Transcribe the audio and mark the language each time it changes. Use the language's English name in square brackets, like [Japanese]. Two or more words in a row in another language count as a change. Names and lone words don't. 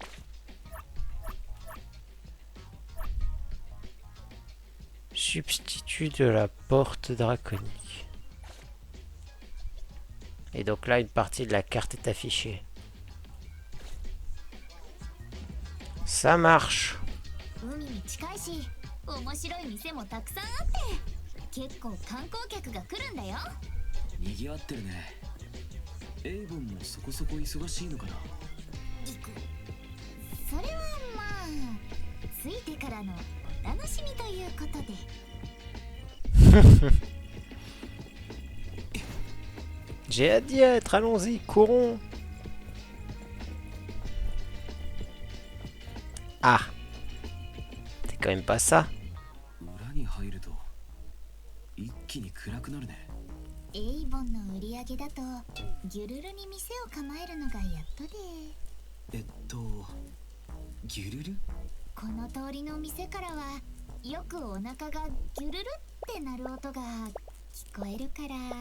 [French] Substitut de la porte draconique. Et donc là, une partie de la carte est affichée. Ça marche. [Japanese] 面白い店もたくさんあって結構観光客が来るんだよ。にぎわってるね。エイボンもそこそこ忙しいのかな。それはまあついてからのお楽しみということで。 [French] J'ai hâte d'y être, allons-y, courons. Ah, c'est quand même pas ça. [Japanese] 裏に入ると一気に暗くなるね。エイボンの売り上げだとギュルルに店を構えるのがやっとで。ギュルル？この通りの店からはよくお腹がギュルルって鳴る音が聞こえるから。